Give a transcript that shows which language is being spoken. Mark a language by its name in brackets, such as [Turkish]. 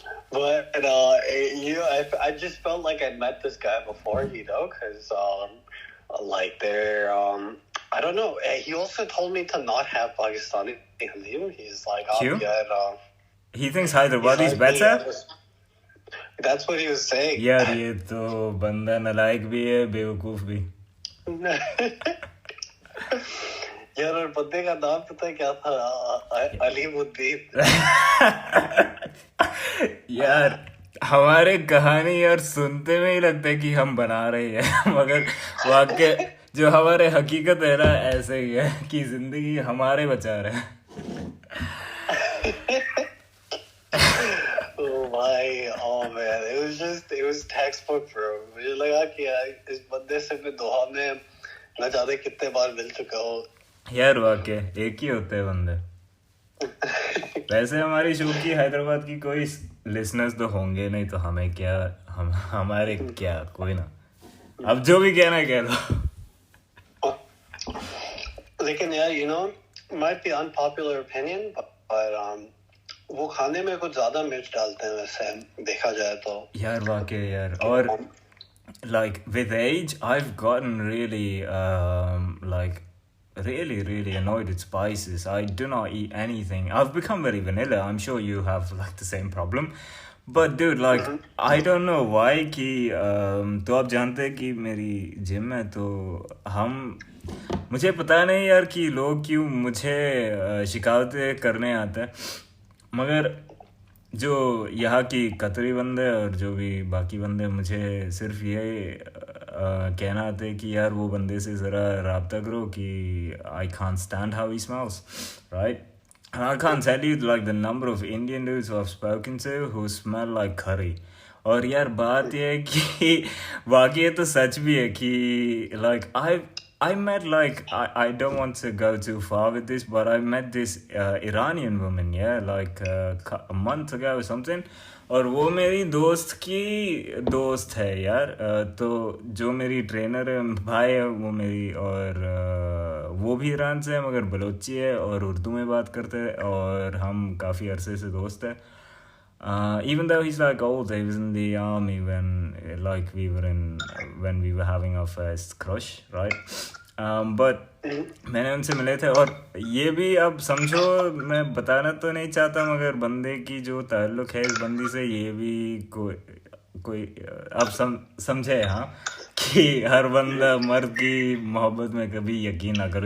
[English] But I just felt like I met this guy before, you know, because like they're I don't know. He also told me to not have Pakistani Halim. He's like, he thinks Hyderabad is better. That's what he was saying. [Hindi] यार ये तो बंदा नालायक भी है, बेवकूफ भी। यार और बंदे का नाम पता है क्या था? अलीमुद्दीन। यार हमारे कहानी यार सुनते में ही लगता है कि हम बना रहे हैं, मगर वाकई जो हमारे हकीकत है ना, ऐसे ही है कि जिंदगी हमारे बचा रहे हैं। [English] Oh man, it was textbook bro. [Hindi] मुझे लगा कि इस बंदे से मैं दोहा में न जाने कितने बार मिल चुका हूँ। यार वाकई एक ही होते हैं बंदे। वैसे हमारी शो की हैदराबाद की कोई लिसनर्स तो होंगे नहीं, तो हमें क्या, हमारे क्या, कोई ना, अब जो भी कहना कह दो। लेकिन यार you know might be unpopular opinion but वो खाने में कुछ ज्यादा मिर्च डालते हैं वैसे देखा जाए तो। [English] यार वाकई यार, और like with age I've gotten really annoyed with spices. I do not eat anything. I've become very vanilla. I'm sure you have like the same problem. [Hindi] But dude, like I don't know why कि तो आप जानते हैं कि मेरी gym है, तो मुझे पता नहीं यार कि लोग क्यों मुझे शिकायतें करने आते हैं, मगर जो यहाँ की कतरी बंदे और जो भी बाकी बंदे मुझे सिर्फ ये कहना आते हैं कि यार वो बंदे से ज़रा राब्ता करो कि I can't stand how he smells, right? [English] And I can't tell you like the number of Indian dudes who I've spoken to who smell like curry. और यार बात ये है कि वाकई ये तो सच भी है कि like I met like I don't want to go too far with this, but I met this Iranian woman, yeah, like a month ago or something. [Hindi] और वो मेरी दोस्त की दोस्त है यार, तो जो मेरी ट्रेनर है भाई है वो मेरी, और वो भी ईरान से है मगर बलोची है और उर्दू में बात करते हैं, और हम काफ़ी अरसे से दोस्त है। [English] Even though he's like old, he was in the army when we were having our first crush, right? [Hindi] But मैंने उनसे मिले थे, और ये भी अब समझो, मैं बताना तो नहीं चाहता मगर बंदे की जो ताल्लुक है इस बंदी से, ये भी कोई अब समझे हाँ, कि हर बंदा मर्द की मोहब्बत में कभी यकीन ना करो।